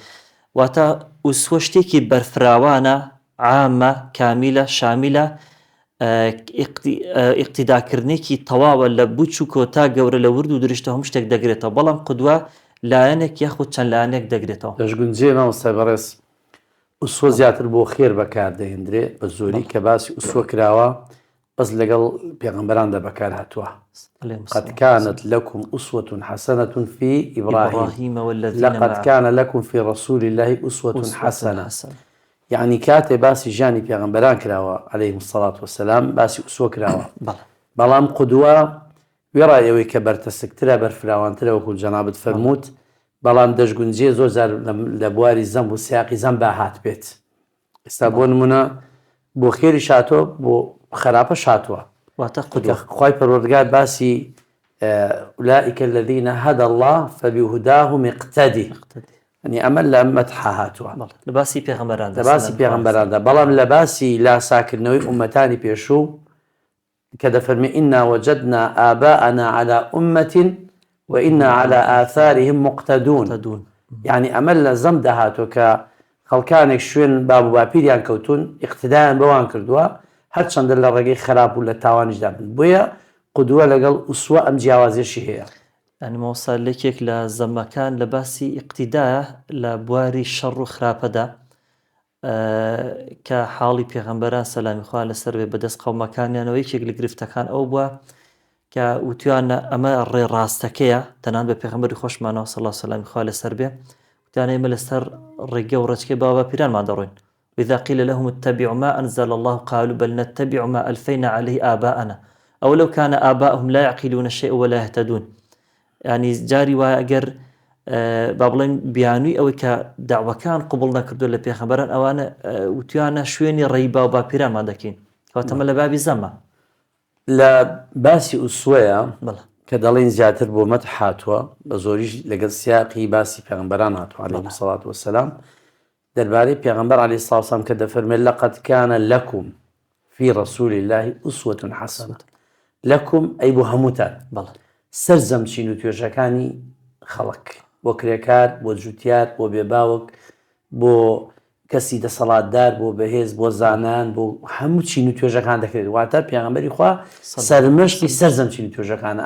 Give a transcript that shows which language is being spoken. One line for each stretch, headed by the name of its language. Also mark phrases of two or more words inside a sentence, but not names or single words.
Central Kurdish: واتە ئوسوە شتێکی بەرفراوانە، عامە، کامیلە، شامیلە، ئیقتیداکردنێکی تەواوە لە بچووکۆ تا گەورە لە ورد و درشتە هەموو شتێک دەگرێتەوە، بەڵام قودوە لایەنێک یاخود چەند لایەنێک دەگرێتەوە. دەشگونجێ مامۆستای بەڕێز، ئوسوە زیاتر بۆ خێر بەکاردەهێنرێ بە زۆری کە باسی ئوسوە کراوە بەس لەگەڵ پێغەمبەراندا بەکار هاتووە.
Arabic: قد كانت لكم أسوة حسنة في إبراهيم لقد كان لكم في رسول الله أسوة حسنة.
Central Kurdish: يعني كاتێ باسی ژیانی پێغەمبەران کراوە
Arabic: عليهم الصلاة والسلام،
Central Kurdish: باسی ئوسوە کراوە. بەڵام قودوە وێڕای ئەوەی کە بەرتەسکترە، بەرفراوانترە، وەکو جەنابەت فەرمووت، بەڵام دەشگونجێ زۆر جار لە بواری زەم و سیاقی زەم باهات بێت. ئێستا بۆ نمونە بۆ خێری شاتۆ بۆ خراپە شاتووە. خوای پەروەردگار باسی
Arabic: أولئك الذين هدى الله فبهداهم اقتدي،
Central Kurdish: يعني ئەمە لە مەدحە هاتووە لە باسی پێغەمبەراندا. بەڵام لە باسی لاساکردنەوەی ئومەتانی پێشوو کە دەفەرمێ
Arabic: إنا وجدنا آباءنا على أمة وإنا على آثارهم مقتدون.
Central Kurdish: يعني ئەمە لە زەم داهاتوە کە خەڵکانێک شوێن باب و باپیریان کەوتون، ئیقتیدایان بەوان کردووە، هەرچەندە لە ڕێگەی خراپ و لە تاوانیشدا بن. بۆیە قودوە لەگەڵ ئوسوە ئەم جیاوازیەشی هەیە. ئەنی مامۆستا لەکێک لە زەمەکان لە باسی ئیقتیدایە لە بواری شەڕ و خراپەدا کە حاڵی پێغەمبەران سەلامی خوا لەسەر بێ بەدەست قەومەکانیانەوە یەکێک لە گرفتەکان ئەو بووە کە وتیانە ئەمە ڕێڕاستەکەیە، تەنان بە پێغەمبەری خۆشمانەوە سەڵا سەلامی خوا لەسەر بێ، وتیانە ئێمە لەسەر ڕێگە و ڕێچکەی باوە پیرانمان دەڕۆین.
Arabic: وإذا قيل لهم اتبعوا ما أنزل الله قالوا بل نتبع ما ألفينا عليه آباءنا أولو كان آباؤهم لا يعقلون شيئا ولا يهتدون.
Central Kurdish: يعني جاری وایە ئەگەر با بڵێن بیانووی ئەوەی کە داوەکان قوبڵ نەکردو لە پێغەمبەران ئەوانە وتیانە شوێنی ڕێی باو باپیرانمان دەکەین، کەواتەمە لە بابی زەمە. لە باسی ئوسوەیە کە دەڵێن زیاتر بۆ مەدح هاتووە، بە زۆریش لەگەڵ سیاقی باسی پێغەمبەران هاتووە
Arabic: عليهم الصلاة والسلام،
Central Kurdish: دەربارەی پێغەمبەر
Arabic: عليه الصلاة والسلام
Central Kurdish: کە دەفەرمێت
Arabic: لقد كان لكم في رسول الله أسوة حسنة. لكم أي
Central Kurdish: بۆ هەمووتان، سەرجەم چین و توێژەکانی خەڵک، بۆ کرێکار، بۆ جوتیار، بۆ بێباوک، بۆ کەسی دەسەڵاتدار، بۆ بەهێز، بۆ زانان، بۆ هەموو چین و توێژەکان دەکرێت. واتە پێغەمبەری خوا سەرمەشقی سەرجەم چین و توێژەکانە.